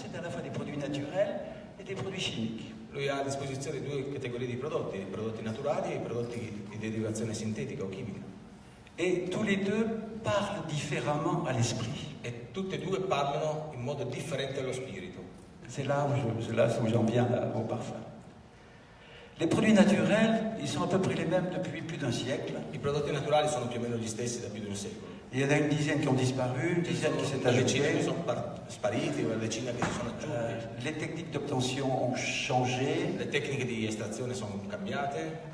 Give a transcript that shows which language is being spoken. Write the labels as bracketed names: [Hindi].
[French] C'est à la fois des produits naturels et des produits chimiques. [Italian] Lui ha a disposizione due categorie di prodotti naturali e i prodotti di derivazione sintetica o chimica. [French] Et tous les deux parlent différemment à l'esprit. [Italian] E tutti e due parlano in modo differente allo spirito. [French] C'est là où j'en viens au parfum. Les produits naturels, ils sont à peu près les mêmes depuis plus d'un siècle. [Italian] I prodotti naturali sono più o meno gli stessi da più di un secolo. [French] Il y en a une dizaine qui ont disparu, une dizaine qui s'est ajoutée. [Italian] Una decina che sono spariti, una decina che si sono aggiunti. [French] Les techniques d'obtention ont changé. [Italian] Le tecniche di estrazione sono cambiate.